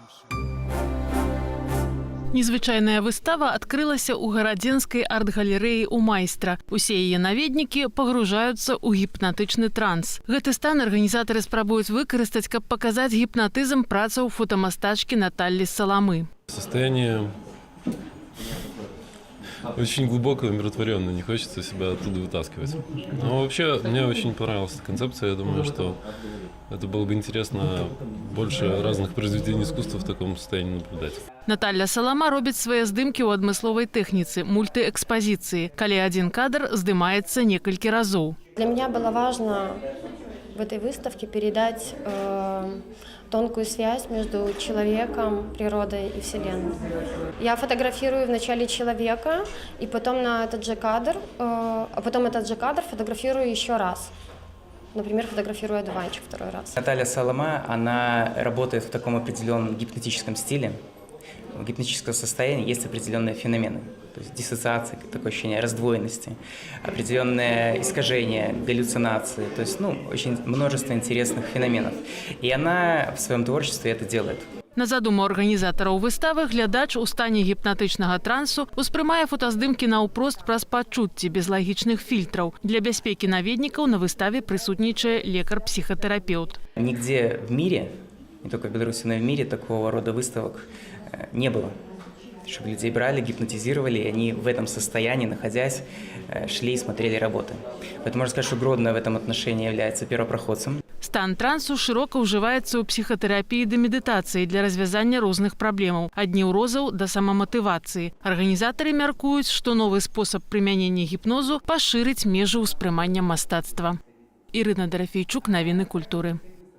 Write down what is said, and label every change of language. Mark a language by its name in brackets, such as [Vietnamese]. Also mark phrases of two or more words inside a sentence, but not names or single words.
[Belarusian] Незвычайная выстава адкрылася ў гарадзенскай арт-галерэі ў майстра. Усе яе наведнікі пагружаюцца ў гіпнатычны транс. Гэты стан арганізатары спрабуюць выкарыстаць, каб паказаць гіпнатызм працаў фотамастачкі Наталлі Саламы. [Russian] Состояние очень глубоко умиротворенное, не хочется себя оттуда вытаскивать. Но вообще мне очень понравилась эта концепция. Я думаю, что это было бы интересно больше разных произведений искусства в таком состоянии наблюдать. [Belarusian] Наталля Салама робіць свае здымкі ў адмысловай тэхніцы, мультыэкспазіцыі, калі адзін кадр здымаецца некалькі разоў. [Russian] Для меня было важно в этой выставке передать тонкую связь между человеком, природой и Вселенной. Я фотографирую вначале человека, и потом на этот же кадр, фотографирую еще раз. Например, фотографирую одуванчик второй раз. Наталья Салама, она работает в таком определенном гипнотическом стиле. В гипнотическом состоянии есть определенные феномены. То есть диссоциация, такое ощущение раздвоенности, определенное искажение, галлюцинации. То есть, очень множество интересных феноменов. И она в своем творчестве это делает. [Belarusian] На задуму арганізатараў выставы глядач у стане гіпнатычнага трансу успрымае фотаздымкі наўпрост праз пачуцці без лагічных фільтраў. Для бяспекі наведнікаў на выставе прысутнічае лекар-псіхатэрапеўт. [Russian] Нигде в мире, не только в Беларуси, но и в мире такого рода выставок не было. чтобы людей брали, гипнотизировали, и они в этом состоянии, находясь, шли и смотрели работы. Поэтому можно сказать, что Гродно в этом отношении является первопроходцем. [Belarusian] Стан трансу широка ўжываецца ў псіхатэрапіі ды медытацыі для развязання розных праблемаў, ад неўрозаў да самаматывацыі. Арганізатары мяркуюць, што новы спосаб прымянення гіпнозу пашырыць межы ўспрымання мастацтва. Ірына Дарафейчук, навіны культуры.